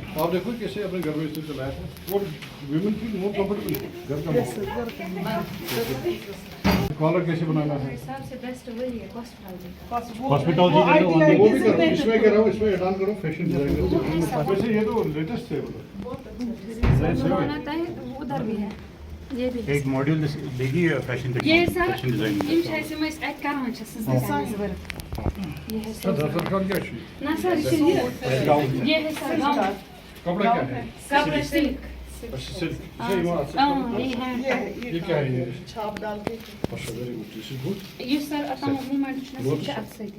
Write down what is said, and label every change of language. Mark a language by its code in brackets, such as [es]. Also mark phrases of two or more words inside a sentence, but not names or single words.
[hi] आप देखो कैसे अपने घर में इसे चलाया था और [en] women feel more comfortable [hi] घर का माहौल कॉलर कैसे बनाना है हॉस्पिटल वो भी करो इसमें कह रहा हूँ इसमें [en] add on [hi] करो [en] fashion design [hi] करो वैसे ये तो लेटेस्ट है उधर भी है ये भी एक मॉड्यूल देगी फैशन ये सर [en] fashion design [ks] यम छे हम अत करान छ [hi] ये है सर सरकार क्या चाहिए ना सर ये है सर गाउन कपड़ा क्या है कपड़ा सिल्क अच्छा सिल्क सही बात ये है ये क्या है ये छाप डाल के अच्छा [en] very good this is good [ks] ये सर आता मूवमेंट छ अक्सर